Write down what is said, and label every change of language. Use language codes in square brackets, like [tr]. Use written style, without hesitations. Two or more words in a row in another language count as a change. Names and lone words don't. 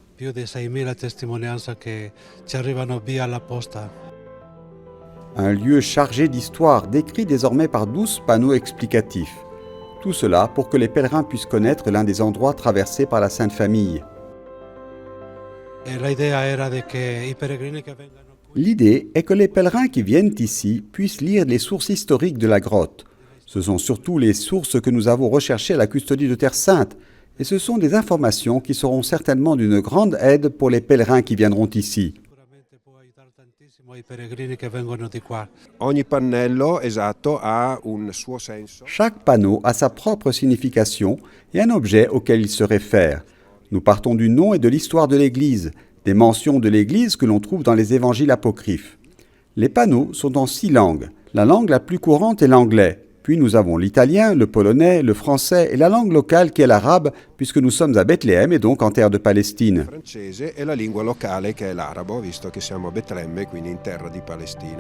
[fr] Un lieu chargé d'histoire, décrit désormais par 12 panneaux explicatifs. Tout cela pour que les pèlerins puissent connaître l'un des endroits traversés par la Sainte Famille. [it] E l'idea era di che i pellegrini che vengano qui [fr] L'idée est que les pèlerins qui viennent ici puissent lire les sources historiques de la grotte. Ce sont surtout les sources que nous avons recherchées à la custodie de Terre Sainte, et ce sont des informations qui seront certainement d'une grande aide pour les pèlerins qui viendront ici. [it] sicuramente può aiutare tantissimo i pellegrini che vengono di qua. Ogni pannello, esatto, ha un suo senso. [fr] Chaque panneau a sa propre signification et un objet auquel il se réfère. Nous partons du nom et de l'histoire de l'Église, des mentions de l'Église que l'on trouve dans les évangiles apocryphes. Les panneaux sont en 6 langues. La langue la plus courante est l'anglais. Puis nous avons l'italien, le polonais, le français et la langue locale qui est l'arabe, puisque nous sommes à Bethléem et donc en terre de Palestine. [it] Francese e la lingua locale che è l'arabo, visto che siamo a Betlemme, quindi in terra di Palestina.